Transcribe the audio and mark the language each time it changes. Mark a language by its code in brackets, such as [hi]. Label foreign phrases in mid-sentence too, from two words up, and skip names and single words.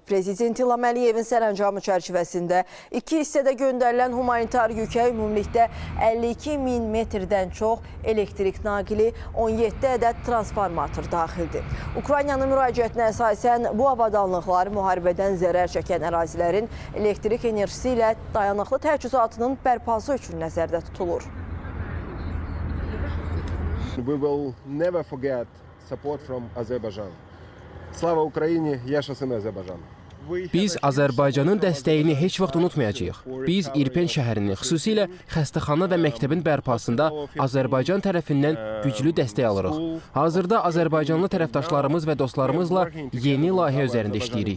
[az] Prezident İlham Əliyevin sərəncamı çərçivəsində 2 hissədə göndərilən humanitar yükə ümumilikdə 52 min metrdən çox elektrik naqili, 17 ədəd transformator daxildir. Ukraynanın müraciətinə əsasən bu avadanlıqlar müharibədən zərər çəkən ərazilərin elektrik enerjisi ilə dayanıqlı təchizatının bərpası üçün nəzərdə tutulur. [en] We will never forget support from Azerbaijan. [uk] Slava Ukrayini, [az] yaşasın Azərbaycan. Biz Azərbaycanın dəstəyini heç vaxt unutmayacağıq. Biz İrpin şəhərinin, xüsusilə xəstəxana və məktəbin bərpasında Azərbaycan tərəfindən güclü dəstək alırıq. Hazırda Azərbaycanlı tərəfdaşlarımız və dostlarımızla yeni layihə üzərində işləyirik.